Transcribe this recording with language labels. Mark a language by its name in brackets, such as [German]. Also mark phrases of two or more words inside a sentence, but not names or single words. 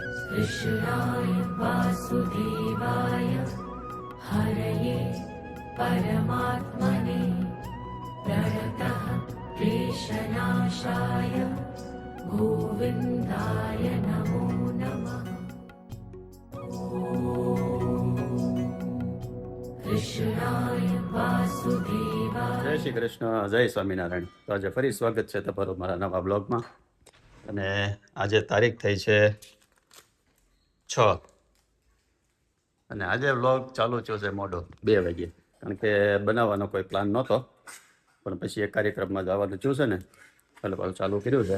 [Sanskrit] कृष्णाय वासुदेवाय हरये परमात्मने प्रणतः क्लेशनाशाय गोविन्दाय नमो नमः। कृष्णाय वासुदेवाय। [Gujarati] જય શ્રી કૃષ્ણ, જય સ્વામિનારાયણ। તો આજે ફરી સ્વાગત છે તમારું મારા નવા બ્લોગમાં। અને આજે તારીખ થઈ છે 6 અને આજે બ્લોગ ચાલુ થયો છે મોડો 2 વાગે, કારણ કે બનાવવાનો કોઈ પ્લાન નહોતો, પણ પછી એક કાર્યક્રમમાં જવાનું થયું છે ને એટલે પાછું ચાલુ કર્યું છે।